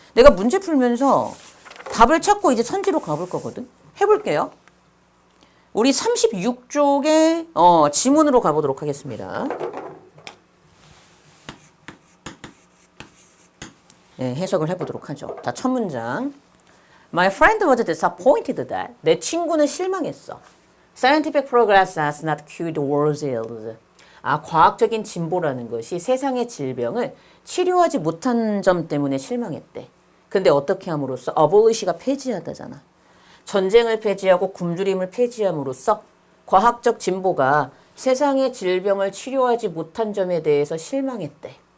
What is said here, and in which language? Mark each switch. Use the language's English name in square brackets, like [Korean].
[Korean] 내가 문제 풀면서 답을 찾고 이제 선지로 가볼 거거든. 해볼게요. 우리 36쪽의 지문으로 가보도록 하겠습니다. 네, 해석을 해보도록 하죠. 자, 첫 문장. [English] My friend was disappointed that. [Korean] 내 친구는 실망했어. [English] Scientific progress has not cured the world's ills. [Korean] 과학적인 진보라는 것이 세상의 질병을 치료하지 못한 점 때문에 실망했대. 근데 어떻게 함으로써? abolish가 폐지하다잖아. 전쟁을 폐지하고 굶주림을 폐지함으로써 과학적 진보가 세상의 질병을 치료하지 못한 점에 대해서 실망했대.